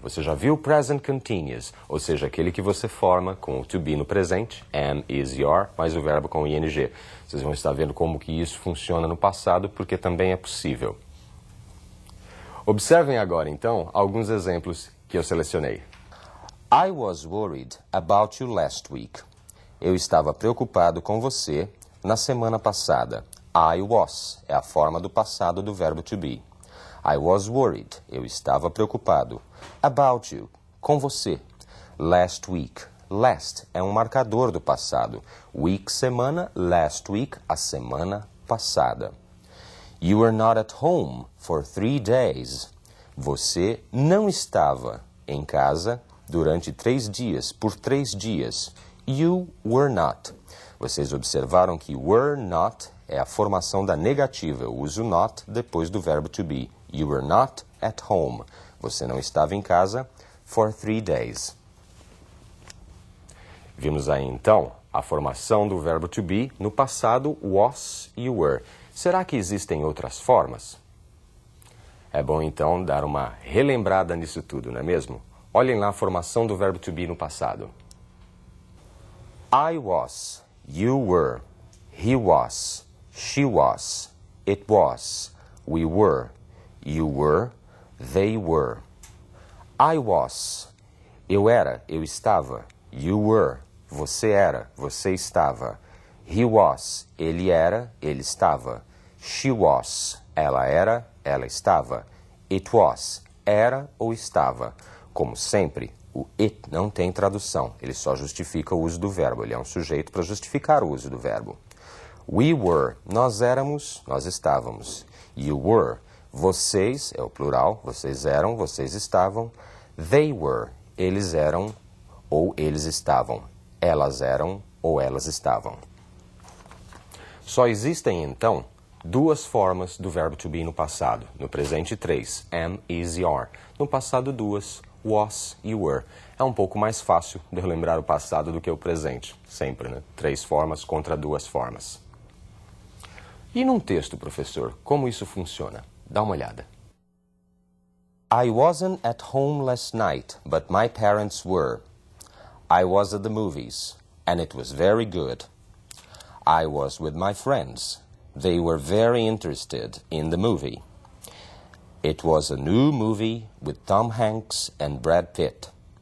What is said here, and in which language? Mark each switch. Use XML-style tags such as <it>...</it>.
<pt>Você já viu o present continuous, ou seja, aquele que você forma com o to be no presente, am, is, your, mais o verbo com ing. Vocês vão estar vendo como que isso funciona no passado, porque também é possível. Observem agora, então, alguns exemplos que eu selecionei.</pt> <en>I was worried about you last week.</en> <pt>Eu estava preocupado com você na semana passada. I was é a forma do passado do verbo to be.</pt> <en>I was worried.</en> <pt>Eu estava preocupado.</pt> <en>About you.</en> <pt>Com você.</pt> <en>Last week.</en> <pt>Last é um marcador do passado. Week, semana.</pt> <en>Last week,</en> <pt>a semana passada.</pt> <en>You were not at home for 3 days.</en> <pt>Você não estava em casa durante 3 dias, por 3 dias.</pt> <en>You were not.</en> <pt>Vocês observaram que were not é a formação da negativa. Eu uso not depois do verbo to be.</pt> <en>You were not at home.</en> <pt>Você não estava em casa</pt> <en>for 3 days.</en> <pt>Vimos aí, então, a formação do verbo to be no passado was e were. Será que existem outras formas? É bom, então, dar uma relembrada nisso tudo, não é mesmo? Olhem lá a formação do verbo to be no passado.</pt> <en>I was, you were, he was, she was, it was, we were, you were, they were. I was,</en> <pt>eu era, eu estava.</pt> <en>You were,</en> <pt>você era, você estava.</pt> <en>He was,</en> <pt>ele era, ele estava.</pt> <en>She was,</en> <pt>ela era, ela estava.</pt> <en>It was,</en> <pt>era ou estava. Como sempre, o it não tem tradução. Ele só justifica o uso do verbo. Ele é um sujeito para justificar o uso do verbo.</pt> <en>We were,</en> <pt>nós éramos, nós estávamos.</pt> <en>You were,</en> <pt>vocês, é o plural, vocês eram, vocês estavam.</pt> <en>They were,</en> <pt>eles eram ou eles estavam. Elas eram ou elas estavam. Só existem, então, 2 formas do verbo to be no passado. No presente, 3. Am, is, your. No passado, 2. Was e were. É um pouco mais fácil de lembrar o passado do que o presente. Sempre, né? 3 formas contra 2 formas. E num texto, professor, como isso funciona? Dá uma olhada.</pt> <en>I wasn't at home last night, but my parents were. I was at the movies, and it was very good. I was with my friends. They were very interested in the movie. It was a new movie with Tom Hanks and Brad Pitt.</en>